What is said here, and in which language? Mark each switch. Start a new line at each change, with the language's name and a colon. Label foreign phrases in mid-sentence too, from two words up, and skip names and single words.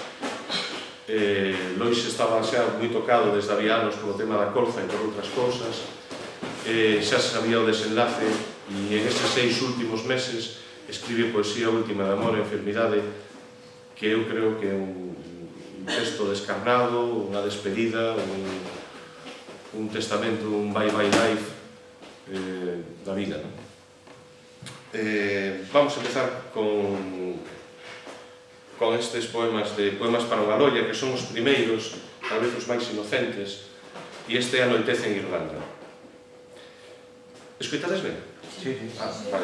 Galician: Lois estaba xa moi tocado desde había anos polo tema da colza e por outras cousas, xa sabía o desenlace, e en estes 6 últimos meses escribe poesía última de amor e enfermidade, que eu creo que é un texto descarnado, unha despedida, un testamento, un
English: bye-bye life
Galician: da vida. Vamos a empezar con estes poemas de Poemas para unha loia, que son os primeiros, tal vez os máis inocentes, e este é Anoitece en Irlanda. Escoitades ben? Sí. Vale.